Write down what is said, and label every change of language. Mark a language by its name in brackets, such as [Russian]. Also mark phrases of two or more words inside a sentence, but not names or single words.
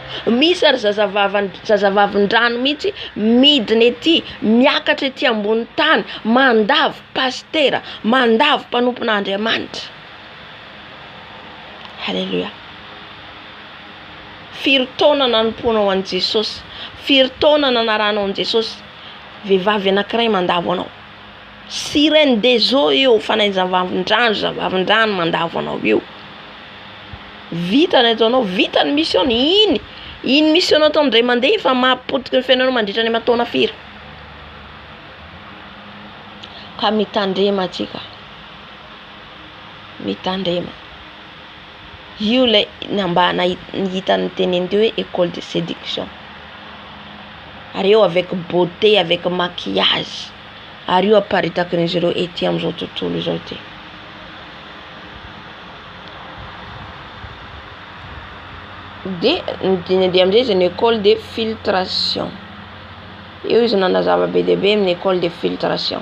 [Malagasy] Misy ary zazavavin-drano mihitsy midiny ety, miakatra ety ambony tany, mandavo pastera, mandavo mpanompon'Andriamanitra. Halleluja. Firy taona nanompoana ho an'i Jesosy, firy taona nanarahanao an'i Jesosy, vehivavy anankiray mandavo anao. [French] Sirène des eaux [Malagasy] io, fanahy zazavavin-drano mandavo anao io. Vita ny ataonao, vita ny mission. Iny mission atao ndray mandeha fa mahapotika ny fiainanao mandritra ny mataona firy. Ka mitandrema atsika, mitandrema. Io lay mba nahitany teneny teo hoe [French] école de séduction. [Malagasy] Ary eo [French] avec beauté, avec maquillage. [Malagasy] Ary io aparitaka n'izy ireo ety amin'izao tontolo izao ty. De amin'izay izy ny [French] école de filtration. [Malagasy] Io izy nanazava be dia be amin'ny [French] école de filtration.